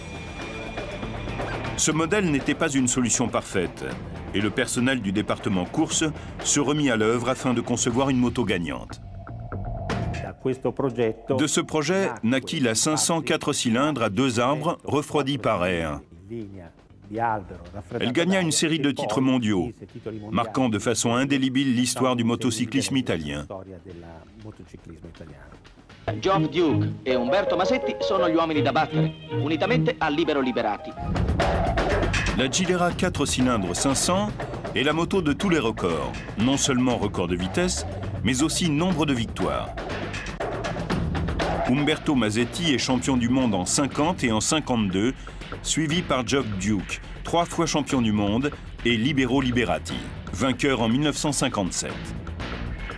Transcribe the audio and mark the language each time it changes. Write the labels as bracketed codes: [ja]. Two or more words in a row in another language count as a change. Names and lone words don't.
[fr] Ce modèle n'était pas une solution parfaite et le personnel du département course se remit à l'œuvre afin de concevoir une moto gagnante. De ce projet naquit la 500 4 cylindres à 2 arbres refroidis par air. Elle gagna une série de titres mondiaux, marquant de façon indélébile l'histoire du motocyclisme italien. [it] Geoff Duke e Umberto Masetti sono gli uomini da battere, unitamente a Libero Liberati. [fr] La Gilera 4 cylindres 500 est la moto de tous les records, non seulement record de vitesse, mais aussi nombre de victoires. Umberto Masetti est champion du monde en 50 et en 52, suivi par Geoff Duke, 3 fois champion du monde, et Libero Liberati, vainqueur en 1957.